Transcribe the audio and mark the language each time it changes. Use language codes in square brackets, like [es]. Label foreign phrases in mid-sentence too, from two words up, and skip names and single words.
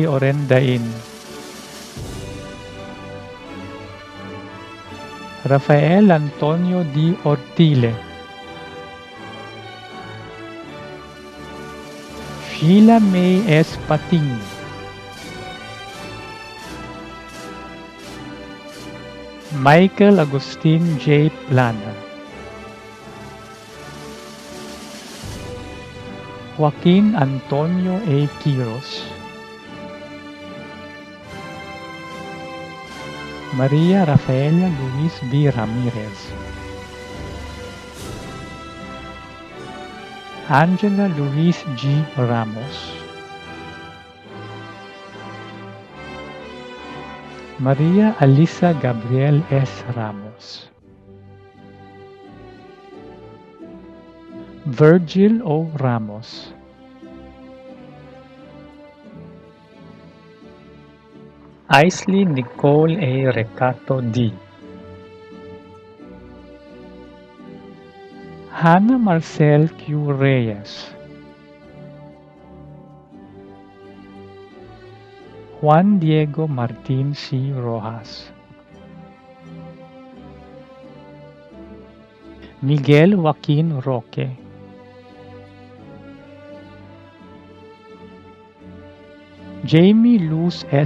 [en] Orendain, Rafael Antonio D. Ortile, Sheila May S. Pating, Michael Agustin J. Plana, Joaquin Antonio A. Quiros, Maria Rafaela Luis B. Ramirez, Angela Luis G. Ramos, Maria Alisa Gabriel S. Ramos, Virgil O. Ramos, Aisley Nicole A. Recato D, Hannah Marcel Q. Reyes, Juan Diego Martin C. Rojas, Miguel Joaquin Roque, Jamie Luz S.